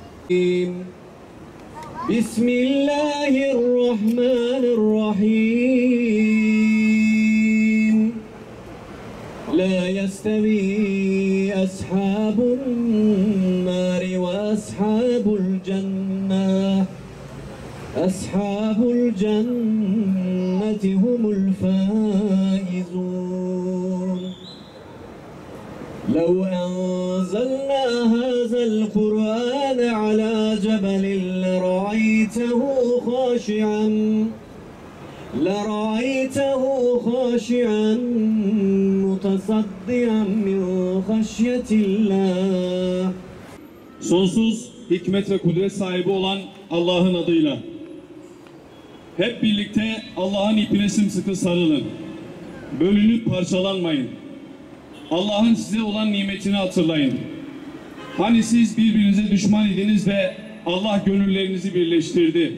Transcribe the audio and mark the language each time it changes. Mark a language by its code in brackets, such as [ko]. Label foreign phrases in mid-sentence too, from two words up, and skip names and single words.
[ar] Bismillahirrahmanirrahim. لا يستوي أصحاب النار وأصحاب الجنة. أصحاب الجنة هم الفائزون. لو أنزلنا هذا القرآن على جبل لرأيته خاشعا متصدعا من خشية الله. [tr] Sonsuz hikmet ve kudret sahibi olan Allah'ın adıyla. Hep birlikte Allah'ın ipine sımsıkı sarılın. Bölünüp parçalanmayın. Allah'ın size olan nimetini hatırlayın. Hani siz birbirinize düşman idiniz ve Allah gönüllerinizi birleştirdi.